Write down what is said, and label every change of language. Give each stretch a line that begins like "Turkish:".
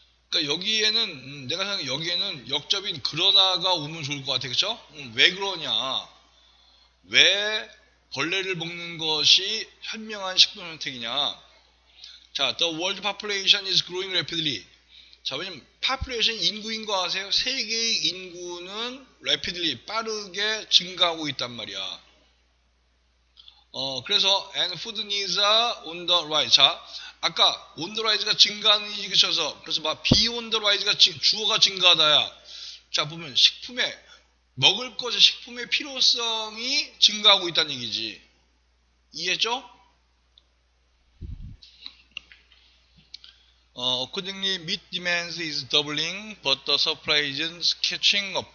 Korean: 그러니까 여기에는 내가 생각해 여기에는 역접인 그러나가 오면 좋을 것 같아. 그쵸? 왜 그러냐? 왜 벌레를 먹는 것이 현명한 식품 선택이냐?
English: 자, the world population is growing rapidly.
Korean: 자, 왜냐면 population 인구인 거 아세요? 세계의 인구는 rapidly 빠르게 증가하고 있단 말이야.
English: 그래서 and food needs are on the rise.
Korean: 자, 아까 on the rise가 증가하는 이 그쳐서 그래서 막
English: be on the rise
Korean: 가 주어가 증가하다야. 자, 보면 식품에 먹을 것의 식품의 필요성이 증가하고 있다는 얘기지. 이해했죠?
English: accordingly, meat demand is doubling, but the supply is catching up.